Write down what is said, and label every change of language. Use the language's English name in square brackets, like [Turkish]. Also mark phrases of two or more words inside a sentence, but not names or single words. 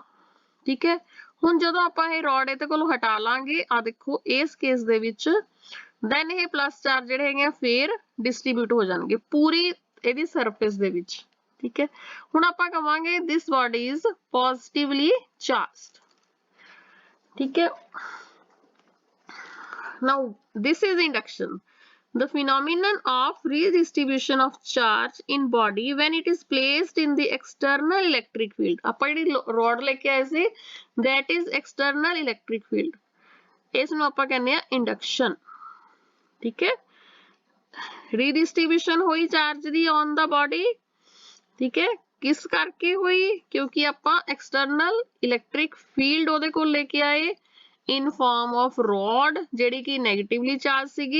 [Punjabi] ਠੀਕ ਹੈ, ਹੁਣ ਜਦੋਂ ਆਪਾਂ ਇਹ ਰਾਡ ਇਹਦੇ ਕੋਲੋਂ ਹਟਾ ਲਾਂਗੇ, ਆ ਦੇਖੋ ਇਸ ਕੇਸ ਦੇ ਵਿੱਚ ਦੈਨ ਇਹ [English] plus charge [Punjabi] ਜਿਹੜੇ ਹੈਗੇ ਫਿਰ ਡਿਸਟ੍ਰੀਬਿਊਟ ਹੋ ਜਾਣਗੇ ਪੂਰੀ ਇਹਦੀ ਸਰਫੇਸ ਦੇ ਵਿੱਚ। ਠੀਕ ਹੈ, ਹੁਣ ਆਪਾਂ ਕਹਾਂਗੇ [English] this body is positively charged. [Punjabi] ਠੀਕ ਹੈ, [English] now this is induction, the phenomenon of redistribution of charge in body when it is placed in the external electric field। [Punjabi] ਆਪਾਂ ਜਿਹੜੀ ਰੋਡ ਲੈ ਕੇ ਆਏ ਸੀ [English] that is external electric field, [Punjabi] ਇਸ ਨੂੰ ਆਪਾਂ ਕਹਿੰਦੇ ਆ induction। ਠੀਕ ਹੈ, ਰੀਡਿਸਟ੍ਰੀਬਿਊਸ਼ਨ ਹੋਈ ਚਾਰਜ ਦੀ [English] on the body. [Punjabi] ਠੀਕ ਹੈ, ਕਿਸ ਕਰਕੇ ਹੋਈ, ਕਿਉਂਕਿ ਆਪਾਂ [English] external electric field [Punjabi] ਓਹਦੇ ਕੋਲ ਲੈਕੇ ਆਏ [English] in form of rod [Punjabi] ਜਿਹੜੀ ਕਿ [English] negatively charge [Punjabi] ਸੀਗੀ।